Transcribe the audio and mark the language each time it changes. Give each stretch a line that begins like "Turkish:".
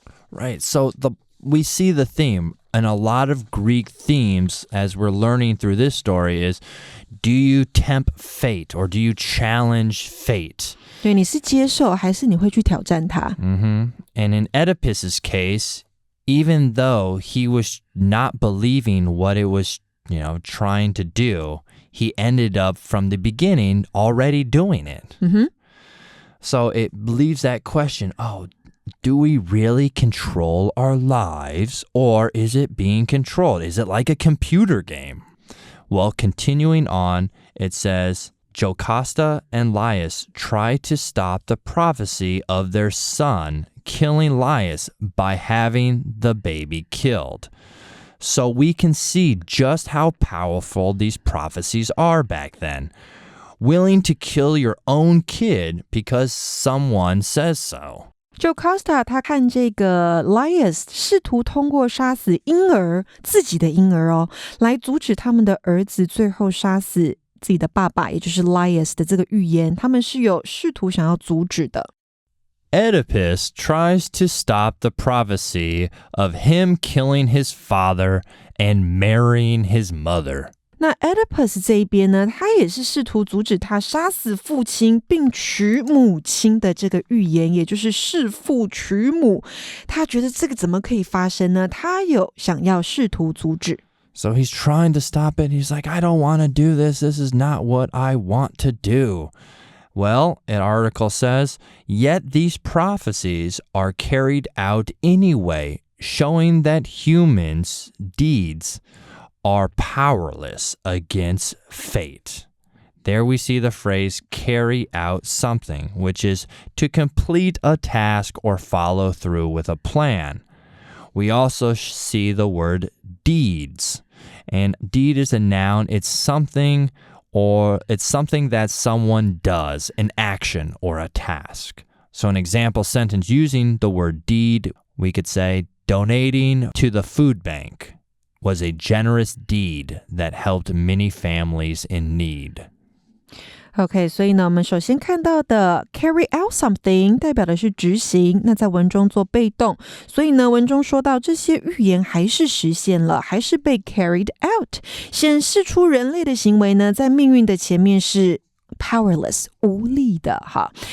English: Right, so we see the theme, and a lot of Greek themes as we're learning through this story is, do you tempt fate or do you challenge fate?
Chinese: 对，你是接受还是你会去挑战它？
English: And in Oedipus's case, even though he was not believing what it was, trying to do, he ended up from the beginning already doing it. So it leaves that question, do we really control our lives, or is it being controlled? Is it like a computer game? Well, continuing on, it says, Jocasta and Laius try to stop the prophecy of their son killing Laius by having the baby killed. So we can see just how powerful these prophecies are back then. Willing to kill your own kid because someone says so.
Chinese: Jocasta 他看这个 Laius 试图通过杀死婴儿，自己的婴儿来阻止他们的儿子最后杀死自己的爸爸，也就是 Laius 的这个预言，他们是有试图想要阻止的。
English: Oedipus tries to stop the prophecy of him killing his father and marrying his mother.
Chinese: 那 Oedipus 这一边呢，他也是试图阻止他杀死父亲并娶母亲的这个预言，也就是弑父娶母。他觉得这个怎么可以发生呢？他有想要试图阻止。
English: So he's trying to stop it. He's like, I don't want to do this. This is not what I want to do. Well, an article says, yet these prophecies are carried out anyway, showing that humans' deeds are powerless against fate. There we see the phrase carry out something, which is to complete a task or follow through with a plan. We also see the word deeds, and deed is a noun. It's something that someone does, an action or a task. So an example sentence using the word deed, we could say, donating to the food bank was a generous deed that helped many families in need.
Chinese: OK, 所以呢，我们首先看到的 carry out something 代表的是执行，那在文中做被动，所以呢，文中说到这些预言还是实现了，还是被 carried out， 显示出人类的行为呢，在命运的前面是powerless 无力的哈。